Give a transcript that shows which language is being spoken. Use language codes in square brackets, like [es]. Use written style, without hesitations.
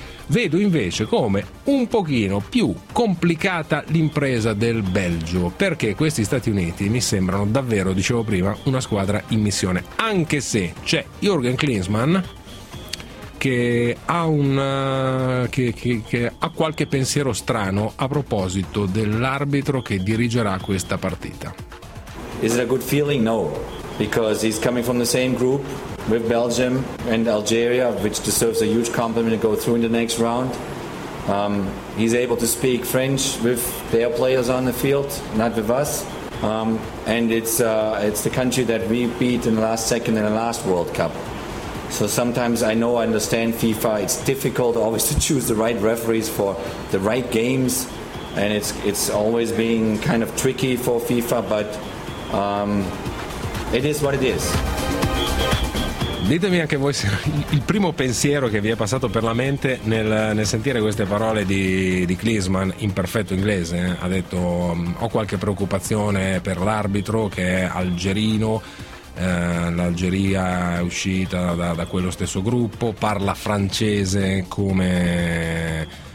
[it] Vedo invece come un pochino più complicata l'impresa del Belgio, perché questi Stati Uniti mi sembrano davvero, dicevo prima, una squadra in missione, anche se c'è Jürgen Klinsmann che ha qualche pensiero strano a proposito dell'arbitro che dirigerà questa partita. [en] Is it a good feeling? No. because he's coming from the same group with Belgium and Algeria, which deserves a huge compliment to go through in the next round. He's able to speak French with their players on the field, not with us. And it's the country that we beat in the last second in the last World Cup. So sometimes I know I understand FIFA. It's difficult always to choose the right referees for the right games. And it's always being kind of tricky for FIFA, but it is what it is. [it] Ditemi anche voi il primo pensiero che vi è passato per la mente nel sentire queste parole di Klinsmann in perfetto inglese. Ha detto: ho qualche preoccupazione per l'arbitro che è algerino, l'Algeria è uscita da quello stesso gruppo, parla francese come...